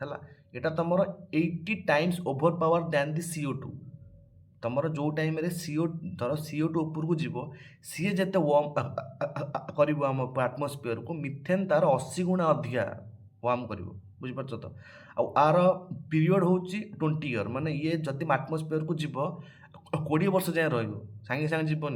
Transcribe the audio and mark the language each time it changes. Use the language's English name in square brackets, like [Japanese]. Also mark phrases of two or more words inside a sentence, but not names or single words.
[Odia] ଏଇଟା ତମର [English] 80 times over power than the CO2, [Odia] ତମର ଯେଉଁ ଟାଇମ୍ରେ ଧର CO2 ଉପରକୁ ଯିବ, ସିଏ ଯେତେ ୱାର୍ମ କରିବ ଆମ ଆଟମସ୍ଫିୟରକୁ, ମିଥେନ୍ ତାର 80 ଗୁଣା ଅଧିକା ୱାର୍ମ କରିବ। ବୁଝିପାରୁଛ ତ? ଆଉ ଆର ପିରିୟଡ଼ ହେଉଛି 20 ଇୟର୍, ମାନେ ଇଏ ଯଦି ଆଟମସ୍ଫିୟରକୁ ଯିବ 20 ବର୍ଷ ଯାଏଁ ରହିବ, ସାଙ୍ଗେ ସାଙ୍ଗେ ଯିବନି।